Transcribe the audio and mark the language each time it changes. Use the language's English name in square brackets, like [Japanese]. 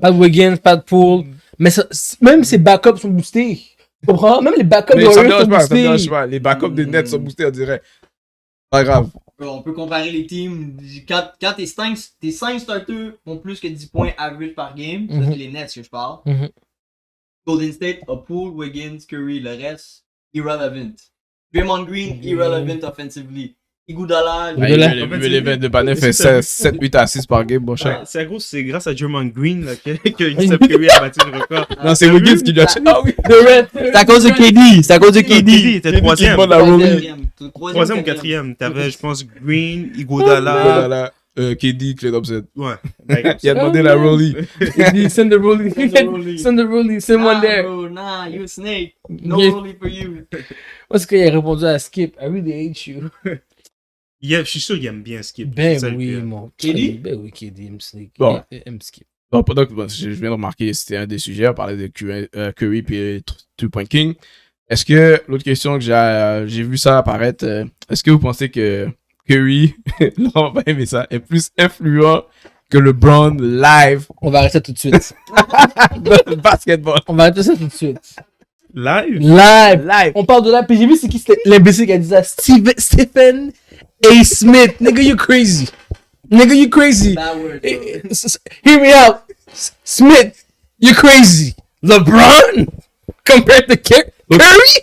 [French] Pas de Wiggins, pas de Poole. Mais même ses backups sont boostés. Tu comprends? Même les backups de Warriors sont boostés. Les backups des Nets sont boostés, on dirait. Pas grave. On peut comparer les teams. Quand tes 5 starters ont plus que 10 points average par game, ça c'est les Nets que je parle. Golden State a Poole, Wiggins, Curry, le reste, irrelevant. Draymond Green, [English] irrelevant offensively. [French] Iguodala, l'event de Banner fait 7-8 assists par game, mon cher. C'est grâce à Draymond Green là, que Steph Curry a battu le record. Non, c'est Wiggins qui lui a fait. Ah oui, c'est à cause de KD. C'est à cause de KD. T'es troisième. Troisième ou quatrième. T'avais, je pense, Green, Iguodala. KD, Clay Thompson. Ouais. Il a demandé la Rolly. [English] Send the Rolly. Send the Rolly. Send one there. Nah, you a snake. No Rolly for you. [French] Parce qu'il a répondu à Skip. [English] I really hate you. [French] Je suis sûr qu'il aime bien Skip. Ben oui, mon KD? Ben oui, KD aime Skip. Bon. Aime Skip. Bon, pendant que je viens de remarquer, c'était un des sujets, on parlait de Curry puis 3-Point King. Est-ce que, l'autre question que j'ai vu ça apparaître, est-ce que vous pensez que Curry, là on va aimer ça, est plus influent que le LeBron live? On va arrêter ça tout de suite. Dans le basketball. On va arrêter ça tout de suite. Live. On parle de live. Puis j'ai vu c'est qui c'était l'imbécile qui a dit ça. Stephen A. Smith. [English] Nigga, you crazy. Nigga, you crazy. Bad word. Hear me out. Smith. You're crazy. LeBron compared to Curry?